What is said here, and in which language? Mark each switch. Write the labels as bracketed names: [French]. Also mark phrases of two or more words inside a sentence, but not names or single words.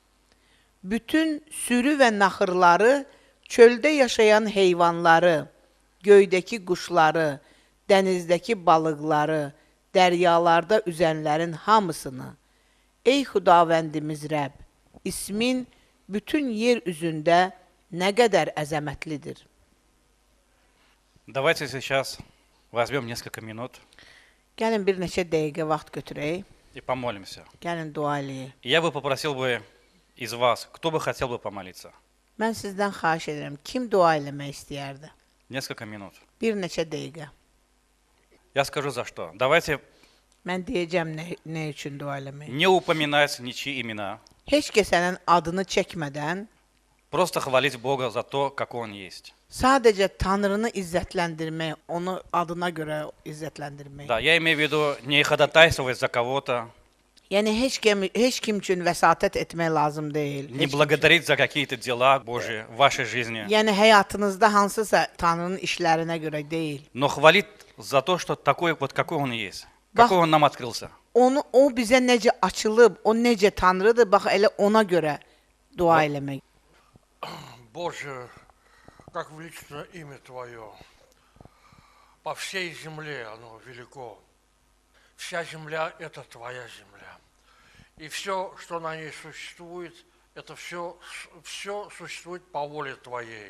[Azerbaijani] Bütün sürü və naxırları, çöldə yaşayan heyvanları, göydəki quşları, dənizdəki balıqları, dəryalarda üzənlərin hamısını. Ey Xudavəndimiz Rəbb, ismin bütün yer üzündə nə qədər əzəmətlidir. [Russian] Давайте сейчас возьмем несколько минут [Azerbaijani] Gəlin bir neçə dəqiqə vaxt götürək. [Russian] и помолимся. [Azerbaijani] Gəlin dua eləyək. [Russian] Я бы попросил бы из вас, кто бы хотел бы помолиться? [Azerbaijani] Mən sizdən xahiş edirəm, kim dua eləmək istəyərdi? [Russian] Несколько минут. [Azerbaijani] Bir neçə dəqiqə. [Russian] Я скажу за что. Давайте [Azerbaijani] Mən deyəcəm nə üçün dua eləmək. [Russian] не упоминать ничьи имена, [Azerbaijani] Heç kəsənin adını çəkmədən, [Russian] просто хвалить Бога за то, какой Он есть. [Azerbaijani] sadəcə Tanrını izzətləndirmək, onu adına görə izzətləndirmək. [Russian] Да, я имею в виду не ходатайствовать за кого-то, [Azerbaijani] Yəni heç kim üçün vəsatət etmək lazım deyil. [Russian] не благодарить за какие-то дела Божьи в вашей жизни, [Azerbaijani] Yəni həyatınızda hansısa Tanrının işlərinə görə deyil. [Russian] но хвалить за то, что такой вот какой Он есть, какой Он нам открылся. [Azerbaijani] O bizə necə açılıb, o necə Tanrıdır, bax elə ona görə dua eləmək. [Russian] Боже, как величественно имя Твое. По всей земле оно велико. Вся земля – это Твоя земля. И все, что на ней существует, это все существует по воле Твоей.